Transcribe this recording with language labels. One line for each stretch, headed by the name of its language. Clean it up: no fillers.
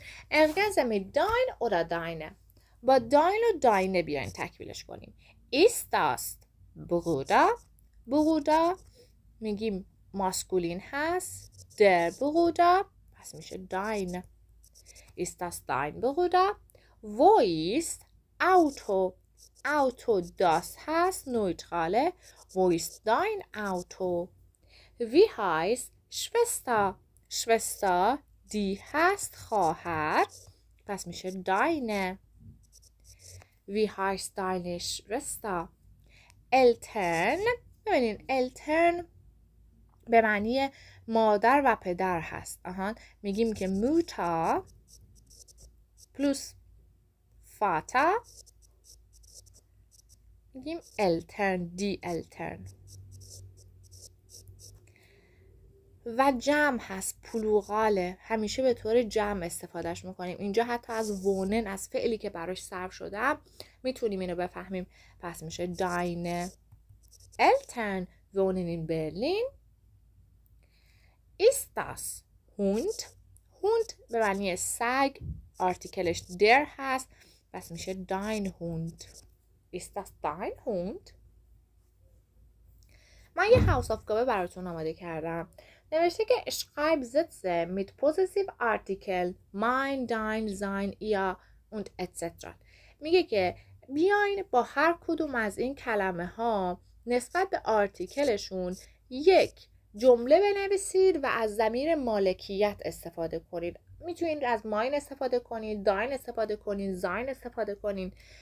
German: Ergänze mit dein oder deine.
Persian: با dein و deine بیاین تکمیلش کنیم.
German: Ist das Bruder?
Persian: Bruder میگیم ماسکولین هست.
German: Der Bruder
Persian: پس میشه
German: dein. Ist das dein Bruder? Wo ist Auto? Auto das هست neutrale. Wo ist dein Auto? Wie heißt Schwester?
Persian: Schwester die هست خواهر، پس میشه deine.
German: Wie heißt deine Schwester? Eltern.
Persian: ببینین Eltern به معنی مادر و پدر هست. میگیم که Mutter plus Vater میگیم Eltern, die Eltern. و جمع هست، پلوغاله، همیشه به طور جمع استفادهش میکنیم. اینجا حتی از وونن، از فعلی که براش صرف شده میتونیم اینو بفهمیم، پس میشه
German: deine Eltern wohnen in Berlin. Ist das Hund?
Persian: Hund به معنی سگ، آرتیکلش der هست، پس میشه dein Hund.
German: Ist das dein Hund?
Persian: من یه هاوسافگابه براتون آماده کردم. نوشته که
German: schreib Sätze mit possessive artikel mein, dein, sein, ihr und etc.
Persian: میگه که بیاین با هر کدوم از این کلمه ها نسبت به آرتیکلشون یک، جمله بنویسید و از ضمیر مالکیت استفاده کنید. میتونید از ماین استفاده کنید، داین استفاده کنید، زاین استفاده کنید.